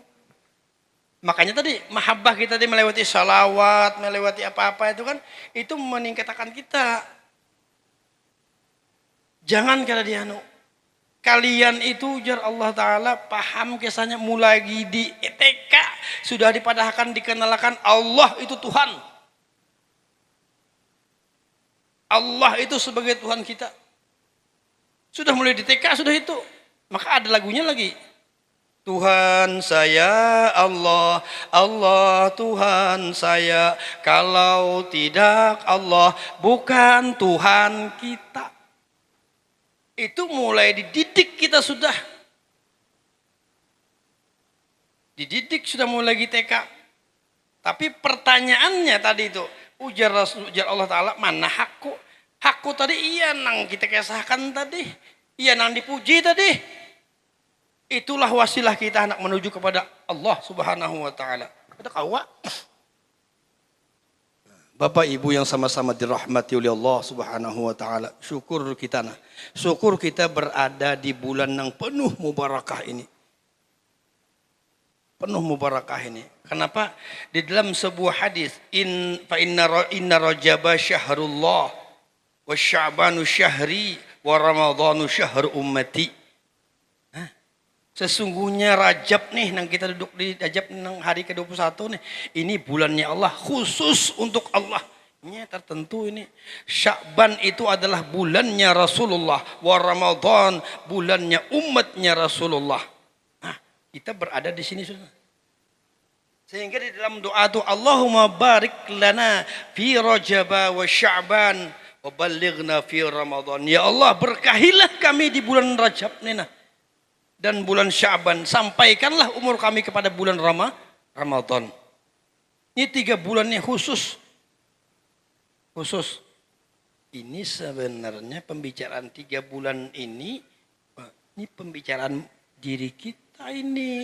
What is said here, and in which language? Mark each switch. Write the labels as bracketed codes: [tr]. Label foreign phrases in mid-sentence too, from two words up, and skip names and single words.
[id] Makanya tadi mahabbah kita tadi melewati salawat, melewati apa-apa itu kan, itu meningkatkan kita. Jangan kada dianu. Kalian itu ujar [ar] الله تعالى [id] paham kisahnya mulai di TK sudah dipadahkan dikenalkan Allah itu Tuhan. Allah itu sebagai Tuhan kita. Sudah mulai di TK sudah itu. Maka ada lagunya lagi. Tuhan saya Allah, Allah Tuhan saya. Kalau tidak Allah bukan Tuhan kita. Itu mulai dididik kita sudah. Dididik sudah mulai di TK. Tapi pertanyaannya tadi itu, ujar [ar] الله تعالى, [id] mana hakku? Hakku tadi iya nang kita kisahkan tadi. Iya nang dipuji tadi. Itulah wasilah kita hendak menuju kepada [ar] الله سبحانه وتعالى. [bjn] Ada kawa? [id] Bapak Ibu yang sama-sama dirahmati oleh [ar] الله سبحانه وتعالى. [id] Syukur kita Syukur kita berada di bulan yang penuh mubarakah ini. Penuh mubarakah ini. Kenapa? Di dalam sebuah hadis, [ar] إن رجب شهر الله وشعبان شهري ورمضان شهر أمتي. [id] Sesungguhnya Rajab nih, nang kita duduk di Rajab nang hari ke-21 nih, ini bulannya Allah, khusus untuk Allah. Ini tertentu ini. Sya'ban itu adalah bulannya Rasulullah, wa Ramadan bulannya umatnya Rasulullah. Nah, kita berada di sini sudah. Sehingga di dalam doa itu [ar] اللهم بارك لنا في رجب وشعبان وبلغنا في رمضان. [id] Ya Allah, berkahilah kami di bulan Rajab nih nah. Dan bulan Sya'ban, sampaikanlah umur kami kepada bulan Ramadan. Ini 3 bulannya khusus. Ini sebenarnya pembicaraan 3 bulan ini pembicaraan diri kita ini.